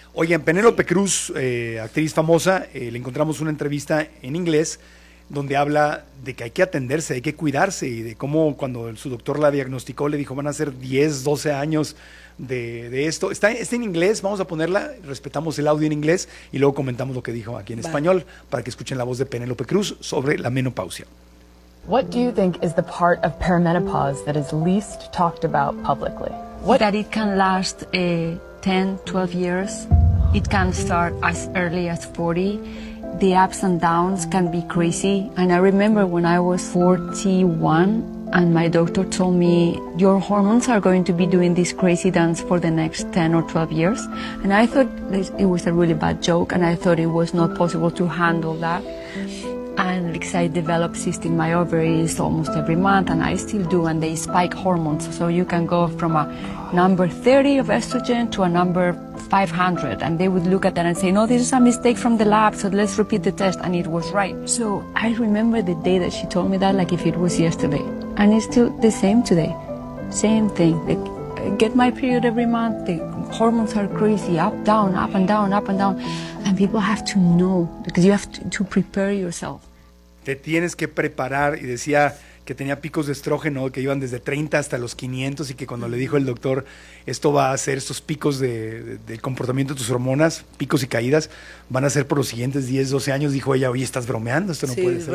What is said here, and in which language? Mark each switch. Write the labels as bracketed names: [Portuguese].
[Spanish] Oigan, Penélope Cruz, actriz famosa, le encontramos una entrevista en inglés donde habla de que hay que atenderse, hay que cuidarse y de cómo cuando su doctor la diagnosticó le dijo van a ser 10, 12 años de esto. Está en inglés, vamos a ponerla, respetamos el audio en inglés y luego comentamos lo que dijo aquí en español para que escuchen la voz de Penélope Cruz sobre la menopausia. [English] What do you think is the part of perimenopause that is least talked about publicly? What? That it can last 10, 12 years. It can start as early as 40. The ups and downs can be crazy. And I remember when I was 41 and my doctor told me, your hormones are going to be doing this crazy dance for the next 10 or 12 years. And I thought it was a really bad joke and I thought it was not possible to handle that. And because I develop cysts in my ovaries almost every month, and I still do, and they spike hormones. So you can go from a number 30 of estrogen to a number 500. And they would look at that and say, no, this is a mistake from the lab, so let's repeat the test. And it was right. So I remember the day that she told me that, like if it was yesterday. And it's still the same today. Same thing. Like, I get my period every month. The hormones are crazy, up, down, up and down, up and down. And people have to know, because you have to prepare yourself. [Spanish] Te tienes que preparar, y decía que tenía picos de estrógeno que iban desde 30 hasta los 500, y que cuando le dijo el doctor, esto va a ser estos picos de comportamiento de tus hormonas, picos y caídas, van a ser por los siguientes 10, 12 años, dijo ella, oye, estás bromeando, esto no puede ser,